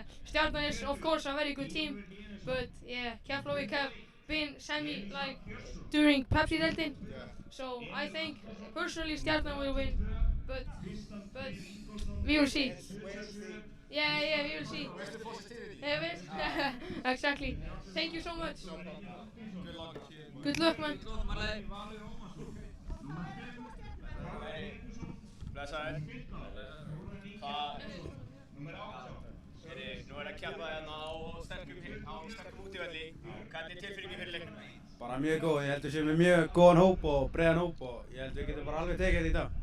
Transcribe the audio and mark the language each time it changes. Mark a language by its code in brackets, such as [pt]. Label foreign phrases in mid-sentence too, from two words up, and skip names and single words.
[en] Stjarnan is of course a very good team, but yeah, Keflavík have been semi like during Pepsi-deildin. Yeah. So I think personally Stjarnan will win, but we will see. Wait and see. Yeah, we will see. Where's the positivity? Yeah, exactly. Thank you so much. Good luck, man. [is] Blessaður. Nú að keppa hérna á sterkum útivelli. Hvernig tilfinningin fyrir leiknum? Bara mjög góð, ég held við séum með mjög góðan hóp og breiðan hóp og ég held við getum bara alveg tekið þetta í dag.